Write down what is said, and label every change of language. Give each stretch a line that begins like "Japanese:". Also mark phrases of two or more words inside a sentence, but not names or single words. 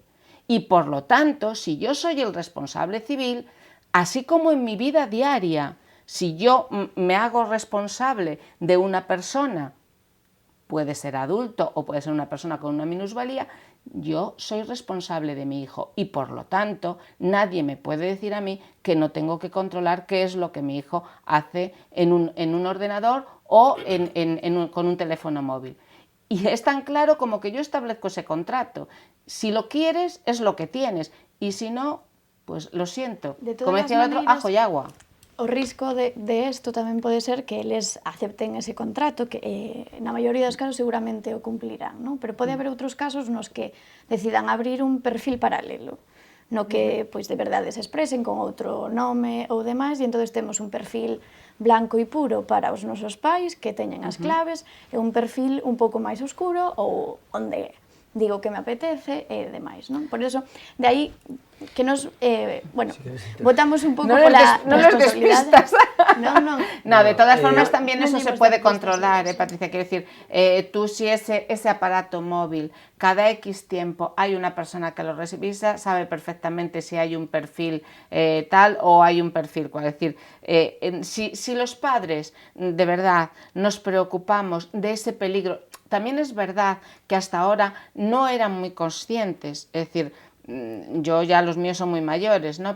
Spanish: Y por lo tanto, si yo soy el responsable civil, así como en mi vida diaria, si yo me hago responsable de una persona, puede ser adulto o puede ser una persona con una minusvalía, yo soy responsable de mi hijo y por lo tanto nadie me puede decir a mí que no tengo que controlar qué es lo que mi hijo hace en un ordenador o con un teléfono móvil. Y es tan claro como que yo establezco ese contrato. Si lo quieres, es lo que tienes. Y si no, pues lo siento. Como decía el otro, ajo y agua.
Galician: O risco de isto tamén pode ser que eles acepten ese contrato, que na maioría dos casos seguramente o cumplirán, non? Pero pode haber outros casos nos que decidan abrir un perfil paralelo, no que pois de verdade se expresen con outro nome ou demais, e entón temos un perfil blanco e puro para os nosos pais que teñen as claves, e un perfil un pouco máis oscuro ou onde digo que me apetece e demais, non? Por eso, de aí que nos, bueno, votamos un pouco pola responsabilidade.
Spanish: No, de todas formas también eso se puede controlar, Patricia, quiero decir, tú si ese aparato móvil cada X tiempo hay una persona que lo revisa, sabe perfectamente si hay un perfil tal o hay un perfil cual. Es decir, si los padres de verdad nos preocupamos de ese peligro, también es verdad que hasta ahora no eran muy conscientes, es decir, yo ya los míos son muy mayores, ¿no?